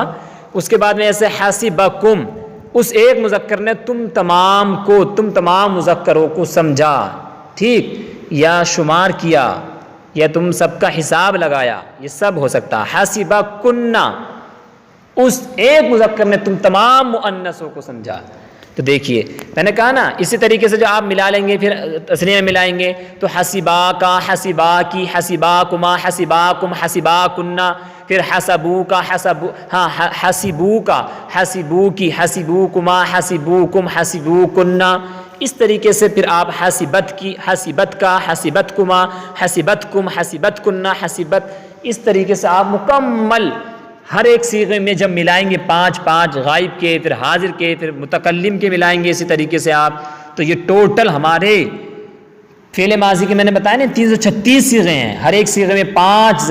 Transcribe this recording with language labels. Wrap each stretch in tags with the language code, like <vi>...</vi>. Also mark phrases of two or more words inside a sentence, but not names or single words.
<ur>اس کے بعد میں ایسے حسبکم، اس ایک مذکر نے تم تمام کو، تم تمام مذکروں کو سمجھا، ٹھیک، یا شمار کیا یا تم سب کا حساب لگایا، یہ سب ہو سکتا ہے۔ حسبکن، اس ایک مذکر نے تم تمام مؤنثوں کو سمجھا۔ تو دیکھیے میں نے کہا نا اسی طریقے سے جو آپ ملا لیں گے پھر تثنیہ میں ملائیں گے تو</ur> <ar>حسبا کا حسبا کی حسبا کما حسبا کم حسبا کننا،</ar> <ur>پھر</ur> <ar>حسبو کا حسبو،</ar> <ur>ہاں</ur> <ar>حسبو کا حسبو کی حسبو کما حسبو کم حسبو کننا،</ar> <ur>اس طریقے سے پھر آپ</ur> <ar>حسبت کی حسبت کا حسبت کما حسبت کم حسبت کننا حسبت،</ar> <ur>اس طریقے سے آپ مکمل ہر ایک صیغے میں جب ملائیں گے 5 غائب کے، پھر حاضر کے، پھر متکلم کے ملائیں گے اسی طریقے سے آپ، تو یہ ٹوٹل ہمارے فعل ماضی کے میں نے بتایا نا 336 صیغے ہیں، ہر ایک صیغے میں 5</ur>